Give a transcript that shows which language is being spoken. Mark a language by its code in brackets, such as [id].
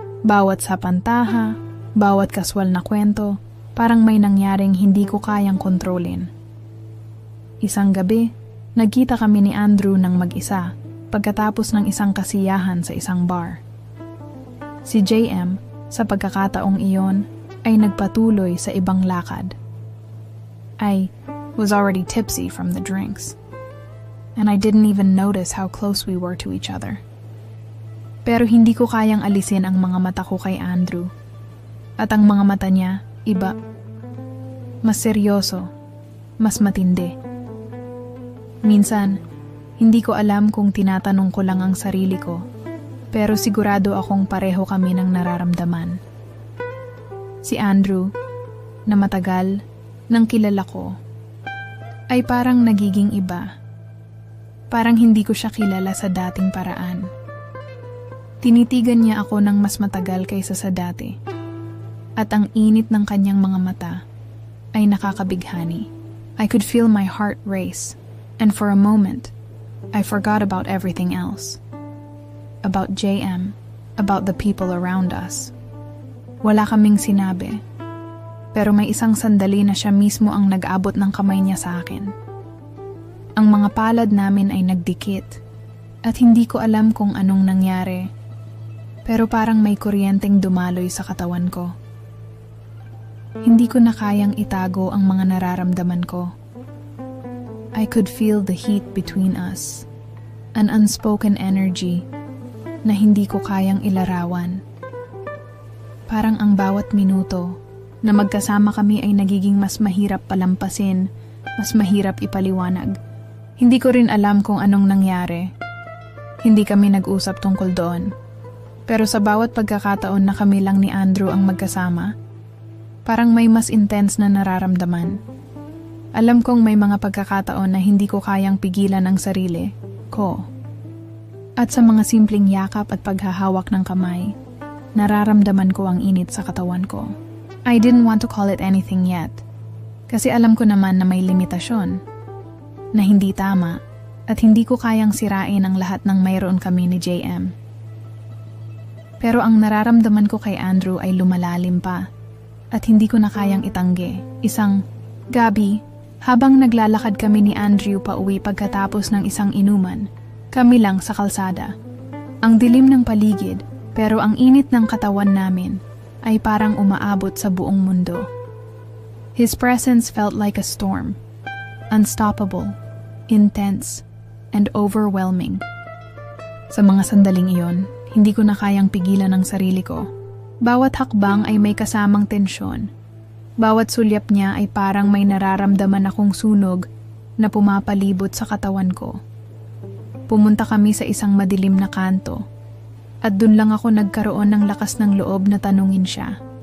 [tl] Bawat sapantaha, bawat kaswal na kwento, parang may nangyaring hindi ko kayang kontrolin. Isang gabi, nagkita kami ni Andrew ng mag-isa pagkatapos ng isang kasiyahan sa isang bar. Si JM, sa pagkakataong iyon, ay nagpatuloy sa ibang lakad. [en] I was already tipsy from the drinks, and I didn't even notice how close we were to each other. [tl] Pero hindi ko kayang alisin ang mga mata ko kay Andrew. At ang mga mata niya, iba. Mas seryoso, mas matindi. Minsan, hindi ko alam kung tinatanong ko lang ang sarili ko, pero sigurado akong pareho kami ng nararamdaman. Si Andrew, na matagal, nang kilala ko, ay parang nagiging iba. Parang hindi ko siya kilala sa dating paraan. Tinitigan niya ako ng mas matagal kaysa sa dati. At ang init ng kanyang mga mata ay nakakabighani. [en] I could feel my heart race, and for a moment, I forgot about everything else. About JM, about the people around us. [tl] Wala kaming sinabi, pero may isang sandali na siya mismo ang nag-abot ng kamay niya sa akin. Ang mga palad namin ay nagdikit, at hindi ko alam kung anong nangyari, pero parang may kuryenteng dumaloy sa katawan ko. Hindi ko na kayang itago ang mga nararamdaman ko. [en] I could feel the heat between us, an unspoken energy [tl] na hindi ko kayang ilarawan. Parang ang bawat minuto na magkasama kami ay nagiging mas mahirap palampasin, mas mahirap ipaliwanag. Hindi ko rin alam kung anong nangyari. Hindi kami nag-usap tungkol doon. Pero sa bawat pagkakataon na kami lang ni Andrew ang magkasama, parang may mas intense na nararamdaman. Alam kong may mga pagkakataon na hindi ko kayang pigilan ang sarili ko. At sa mga simpleng yakap at paghahawak ng kamay, nararamdaman ko ang init sa katawan ko. [en] I didn't want to call it anything yet. [tl] Kasi alam ko naman na may limitasyon, na hindi tama, at hindi ko kayang sirain ang lahat ng mayroon kami ni JM. Pero ang nararamdaman ko kay Andrew ay lumalalim pa, at hindi ko na kayang itanggi. Isang gabi, habang naglalakad kami ni Andrew pa uwi pagkatapos ng isang inuman, kami lang sa kalsada. Ang dilim ng paligid, pero ang init ng katawan namin ay parang umaabot sa buong mundo. [en] His presence felt like a storm, unstoppable, intense, and overwhelming. [tl] Sa mga sandaling iyon, hindi ko na kayang pigilan ang sarili ko. Bawat hakbang ay may kasamang tensyon. Bawat sulyap niya ay parang may nararamdaman akong sunog na pumapalibot sa katawan ko. Pumunta kami sa isang madilim na kanto, at dun lang ako nagkaroon ng lakas ng loob na tanungin siya.